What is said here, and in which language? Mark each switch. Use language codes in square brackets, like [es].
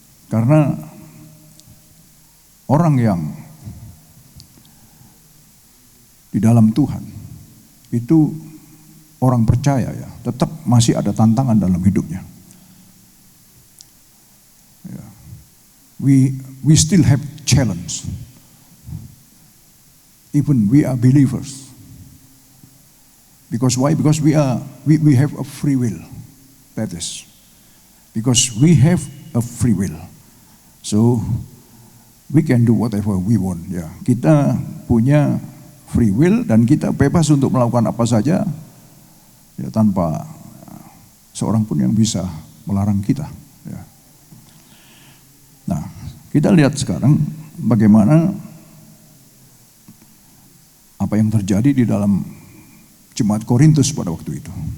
[id] Karena orang yang di dalam Tuhan itu orang percaya ya, tetap masih ada tantangan dalam hidupnya. Ya. [en] We still have challenge. Even we are believers. Because why? Because we have a free will. That is. Because we have a free will. So we can do whatever we want. [id] Ya, kita punya free will dan kita bebas untuk melakukan apa saja ya, tanpa seorang pun yang bisa melarang kita. Ya. Nah, kita lihat sekarang bagaimana apa yang terjadi di dalam Jemaat Korintus pada waktu itu.